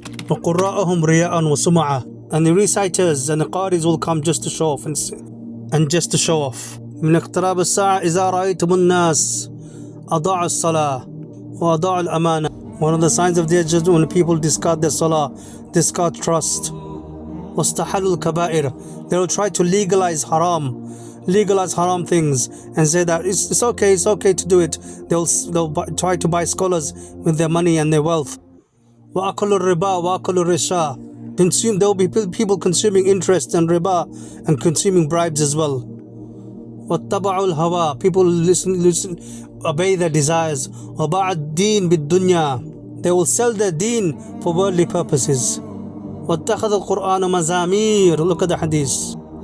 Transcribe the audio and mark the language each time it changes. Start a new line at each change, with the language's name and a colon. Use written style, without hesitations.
Arabic: وقراءهم رياء وسمعة.
English: And the reciters and the qaris will come just to show off and just to show off.
Arabic: من اقتراب الساعة إذا رأيتم الناس أضاعوا الصلاة وأضاعوا الأمانة.
English: One of the signs of the judgment when people discard their salah, discard trust.
Arabic: واستحلوا الكبائر.
English: They will try to legalize haram things and say that it's okay to do it. They'll try to buy scholars with their money and their wealth.
Arabic: وأكلوا الربا وأكلوا الرشا.
English: There will be people consuming interest and riba and consuming bribes as well.
Arabic: واتبعوا الهوى.
English: People listen, obey their desires.
Arabic: وباع الدين بالدنيا.
English: They will sell their deen for worldly purposes.
Arabic: واتخذ القرآن مزامير.
English: Look at the hadith.